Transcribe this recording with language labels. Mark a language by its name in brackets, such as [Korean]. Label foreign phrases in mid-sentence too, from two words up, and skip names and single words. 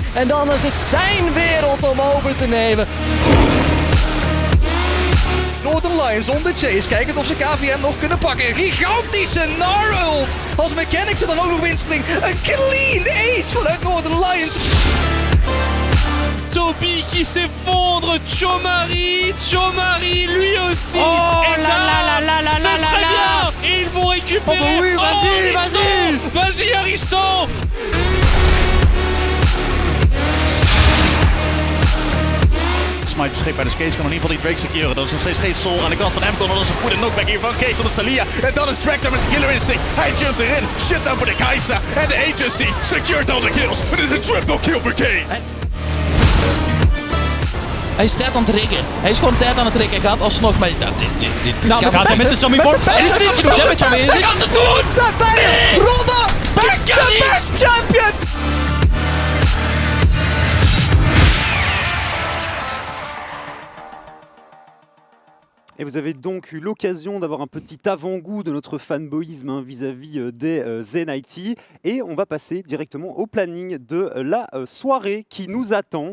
[Dutch] En dan is het zijn wereld om over te nemen. Northern Lions zonder chase. Kijken of ze KVM nog kunnen pakken. Gigantische Gnarult. Als Mechanics er dan ook nog inspringt. Een [English] clean ace [Dutch] vanuit Northern Lions. [French] Toby qui s'effondre, Chomari lui aussi. Oh et là, c'est très bien. Et ils vont récupérer. Oh bah oui, Vas-y Ariston. [Dutch] Smite beschikbaar, dus Case kan in ieder geval die Drake securen. Dat is nog steeds geen soul aan de kant van Amcon. Dat is een goede knockback hier van Case op de Talia. En dan is Tractor met de Killer Instinct. Hij jumpt erin. Shutdown voor de Kai'Sa. En de Agency [English] secured all the kills. [Dutch] Het is een triple kill voor Case. Hij is tijd aan het rekken. Hij is gewoon tijd aan het rekken. Hij gaat alsnog met... Nou, gaat hij met de Sammy voor. En is er niet genoeg damage aanwezig? Hij gaat het doen! Staat bij hem! Ronde! [English] Back to best champion! [French] Et vous avez donc eu l'occasion d'avoir un petit avant-goût de notre fanboyisme hein, vis-à-vis des Zen-IT. Et on va passer directement au planning de la soirée qui nous attend.